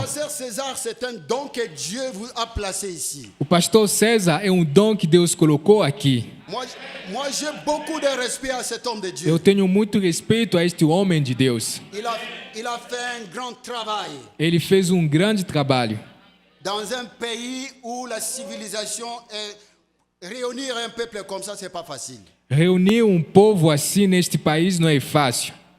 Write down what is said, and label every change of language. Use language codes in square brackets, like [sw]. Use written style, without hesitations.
[fr] pasteur César, c'est un don que Dieu vous a placé ici. [pt] O pastor César é um dom que Deus colocou aqui. [fr] Moi j'ai beaucoup de respect à cet homme de Dieu. [pt] Eu tenho muito respeito a este homem de Deus. [fr] Il a fait un grand travail [pt] Ele fez um grande trabalho [fr] dans un pays où la civilisation est... Réunir un peuple comme ça, c'est pas facile. [pt] Reunir um povo assim neste país não é fácil.